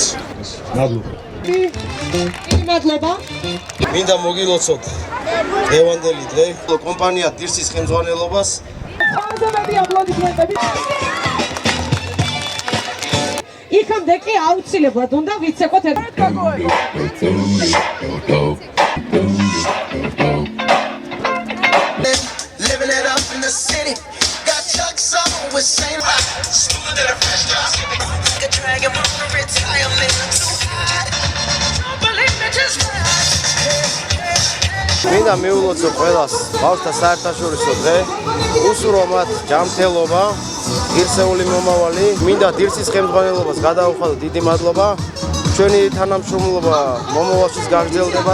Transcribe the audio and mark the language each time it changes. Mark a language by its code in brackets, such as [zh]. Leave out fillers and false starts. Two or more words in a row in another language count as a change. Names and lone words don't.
[ka] მადლობა. მადლობა. მინდა მოგილოცოთ დღევანდელი დღე კომპანია დირსის ხელმძღვანელობას. ყველაზე მეტი აპლოდისმენტები. იქამდე კი აუცილებლად უნდა ვიცეკოთ [en] Living it up in the city. Got Chuck's on with same smoother than a fresh drop. Like a dragon from retirement. I'm so hot. Don't believe me, just watch. [ka] მინდა მიულოცო ყველას ბავშვთა საერთაშორისო დღე. უსურვო მათ ჯანმრთელობა, ღირსეული მომავალი. მინდა დირსის ხელმძღვანელობას გადაუხადო დიდი მადლობა. ჩვენი თანამშრომლობა მომავალშიც გაგრძელდება.